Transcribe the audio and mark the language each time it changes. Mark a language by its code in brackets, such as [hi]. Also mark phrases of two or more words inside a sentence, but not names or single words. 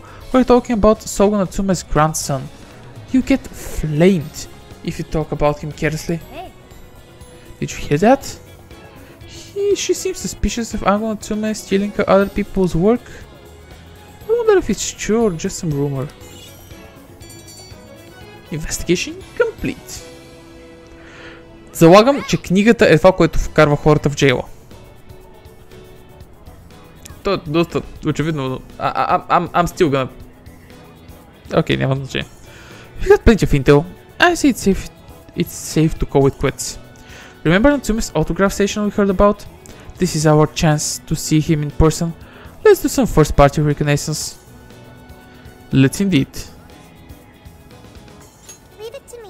[en] We're talking about Sogo Natsume's grandson. You get flamed if you talk about him carelessly. Hey. Did you hear that? She seems suspicious of Ango Natsume stealing other people's work. I wonder if it's true or just some rumor. Investigation complete. [bg] Залагам, че книгата е това, което вкарва хората в джейла. То е доста очевидно. [en] I'm still gonna... [bg] Окей, няма значение. [en] We got plenty of intel. I say it's safe to call it quits. Remember Natsume's autograph station we heard about? This is our chance to see him in person. Let's do some first party reconnaissance. Let's indeed. Leave it to me.